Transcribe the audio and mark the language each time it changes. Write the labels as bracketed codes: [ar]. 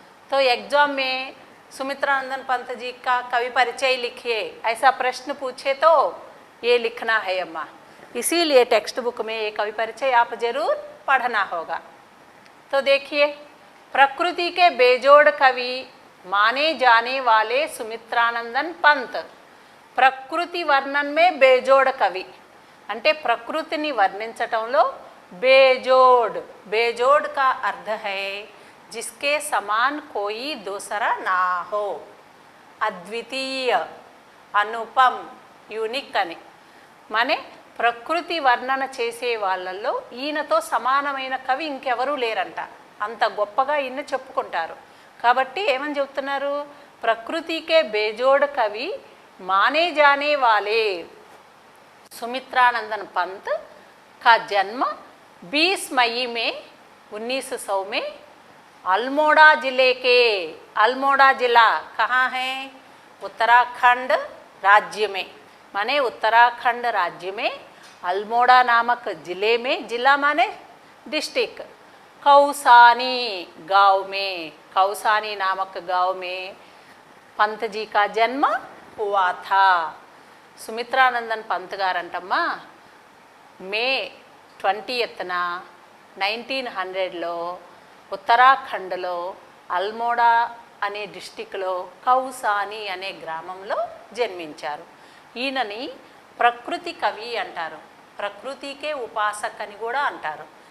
[hi] तो एग्जाम में सुमित्रानंदन पंत जी का कवि परिचय लिखिए ऐसा प्रश्न पूछे तो ये लिखना है अम्मा. इसीलिए टेक्स्ट बुक में ये कवि परिचय आप जरूर पढ़ना होगा. तो देखिए, प्रकृति के बेजोड़ कवि माने जाने वाले सुमित्रानंदन पंत. [te] ప్రకృతి వర్ణన మే బేజోడ్ కవి అంటే ప్రకృతిని వర్ణించటంలో బేజోడ్. [hi] బేజోడ్ का अर्थ है जिसके समान कोई दूसरा ना हो, [te] అద్వితీయ, అనుపం, యూనిక్ అని. మానే ప్రకృతి వర్ణన చేసే వాళ్ళల్లో ఈయనతో సమానమైన కవి ఇంకెవరూ లేరంట. అంత గొప్పగా ఈయన చెప్పుకుంటారు. కాబట్టి ఏమని చెప్తున్నారు, [hi] ప్రకృతికే బేజోడ్ కవి माने जाने वाले सुमित्रानंदन पंत का जन्म 20 मई में 1900 में अल्मोड़ा जिले के, अल्मोड़ा जिला कहाँ है, उत्तराखंड राज्य में, माने उत्तराखंड राज्य में अल्मोड़ा नामक जिले में, जिला माने डिस्ट्रिक्ट, कौसानी गांव में, कौसानी नामक गांव में पंत जी का जन्म हुआ था. [te] సుమిత్రానందన్ పంత్ గారంటమ్మా మే 20న 1900లో ఉత్తరాఖండ్లో అల్మోడా అనే డిస్టిక్లో కౌసాని అనే గ్రామంలో జన్మించారు. ఈయనని ప్రకృతి కవి అంటారు. ప్రకృతికే ఉపాసక్ అని కూడా అంటారు.